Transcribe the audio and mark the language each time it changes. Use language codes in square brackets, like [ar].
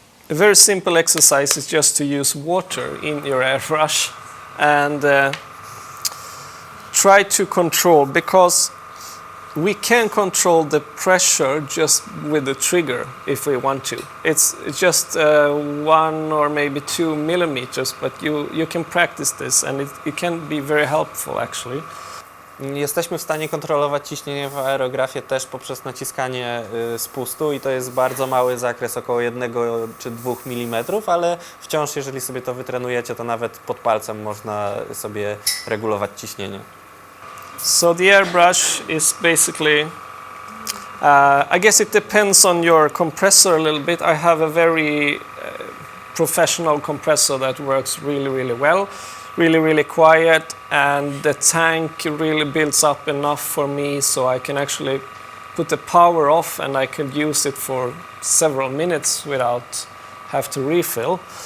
[en] A very simple exercise is just to use water in your airbrush and try to control, because we can control the pressure just with the trigger if we want to. It's just 1 or maybe 2 millimeters, but you can practice this and it can be very helpful actually. [pl] Jesteśmy w stanie kontrolować ciśnienie w aerografie też poprzez naciskanie spustu i to jest bardzo mały zakres, około 1 czy 2 mm, ale wciąż jeżeli sobie to wytrenujecie, to nawet pod palcem można sobie regulować ciśnienie. [en] So the airbrush is basically, I guess it depends on your compressor a little bit. I have a very professional compressor that works really well, really quiet, and the tank really builds up enough for me so I can actually put the power off and I can use it for several minutes without have to refill.